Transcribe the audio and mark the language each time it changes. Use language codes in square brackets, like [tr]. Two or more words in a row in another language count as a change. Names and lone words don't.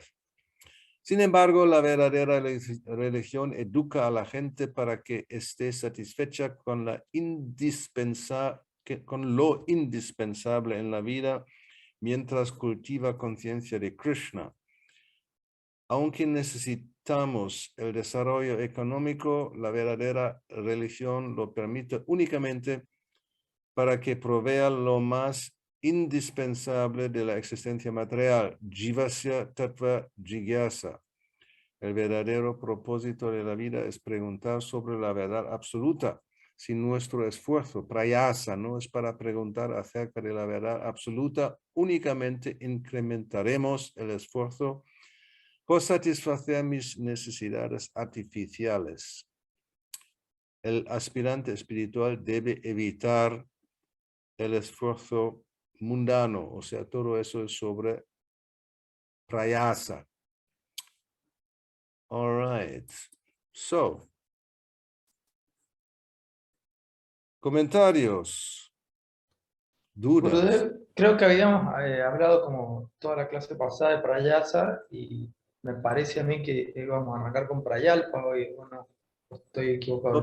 [es] Sin embargo, la verdadera religión educa a la gente para que esté satisfecha con lo indispensable en la vida mientras cultiva conciencia de Krishna. Aunque necesitamos el desarrollo económico, la verdadera religión lo permite únicamente para que provea lo más indispensable de la existencia material, [sa] jivasya tattva jigyasa. [es] El verdadero propósito de la vida es preguntar sobre la verdad absoluta. Sin nuestro esfuerzo, prayasa, no es para preguntar acerca de la verdad absoluta, únicamente incrementaremos el esfuerzo por satisfacer mis necesidades artificiales. El aspirante espiritual debe evitar el esfuerzo mundano, o sea, todo eso es sobre prayasa. [en] All right. So, [es] comentarios, dudas. Gurudev, creo que habíamos hablado como toda la clase pasada de Prayasa y me parece a mí que íbamos a arrancar con Prayalpa hoy, o no, estoy equivocado